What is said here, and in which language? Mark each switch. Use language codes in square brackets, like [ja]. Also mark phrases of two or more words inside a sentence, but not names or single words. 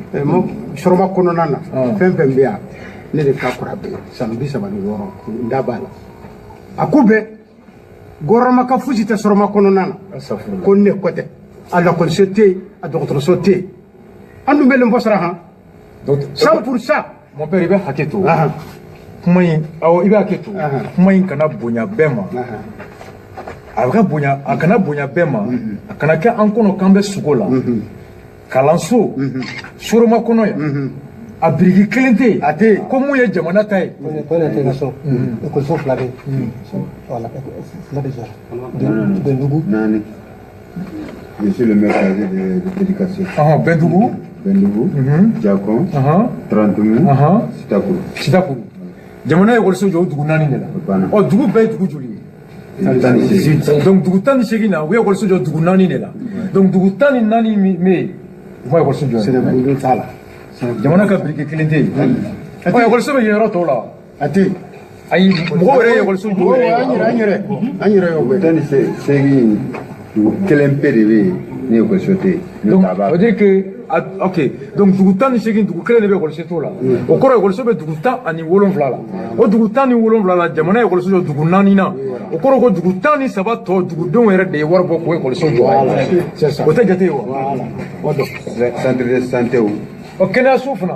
[bm] Soroma kɔnɔna na fɛn fɛn bɛ yan ne de ka kɔrɔ bɛ san 36 n da b'a la a ko bɛɛ gouvernement ka fosi tɛ Soroma kɔnɔna na ko ne kɔ tɛ a lakɔliso tɛ yen a dɔgɔtɔrɔso tɛ yen an dun bɛ len fɔ sara han 100%. [fr] Mon père [bm] i bɛ hakɛ to kuma in awɔ i bɛ hakɛ to kuma in kana bonya bɛɛ ma ka bonya a kana bonya bɛɛ ma a kana kɛ an kɔnɔ k'an bɛ sogo la kalanso soroma kɔnɔ yan a biriki kelen tɛ yen a tɛ yen ko mun ye jamana ta ye ko ne tɛ ka so ekɔliso fila bɛ yen voilà fila bɛ sɔrɔ Bendugu naani [fr] je suis le maire de l'éducation [bm] Bendugu Jakon 30 Sitakuru jamana ekɔliso jɔ o dugu naani de la ɔ dugu bɛɛ ye dugu joli ye donc dugu 18 na u ye ekɔliso jɔ dugu naani de la donc dugu 14 min bɛ yen u ma ekɔliso jɔ Sɛnɛbugu t'a la jamana ka biriki kelen tɛ yen ɔ ekɔliso bɛ yen yɔrɔ tɔw la wa a tɛ yen ayi mɔgɔw yɛrɛ ye ekɔliso jɔ an yɛrɛ y'o bɛɛ 18 kelen pe de bɛ yen ni ekɔliso tɛ yen [fr] donc ça veut dire que ok donc [bm] dugu 18 dugu kelen de bɛ ekɔliso t'o la o kɔrɔ ekɔliso bɛ dugu 17 la o dugu 17 la jamana ekɔliso jɔ dugu 4 na o kɔrɔ ko dugu 13 tɔ dugudenw yɛrɛ de ye wari bɔ k'o ekɔliso jɔ o tɛ jate ye wa [fr] centre de santé o [bm] kɛnɛyaso fana